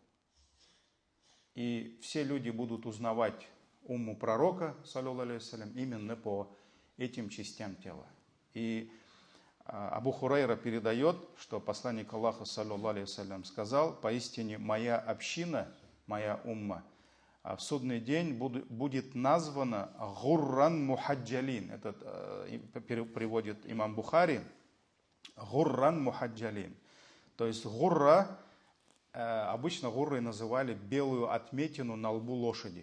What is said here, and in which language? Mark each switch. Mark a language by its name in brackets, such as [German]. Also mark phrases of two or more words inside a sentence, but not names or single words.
[Russian] И все люди будут узнавать умму пророка, [Arabic] صلى الله عليه وسلم, [Russian] именно по этим частям тела. И Абу Хурайра передает, что посланник Аллаха, [Arabic] صلى الله عليه وسلم, [Russian] сказал: поистине моя община, моя умма, в судный день будет названа [Arabic] غرا محجلين. [Russian] Это приводит имам Бухари. [Arabic] غرا محجلين. [Russian] То есть гурра, обычно гуррой называли белую отметину на лбу лошади.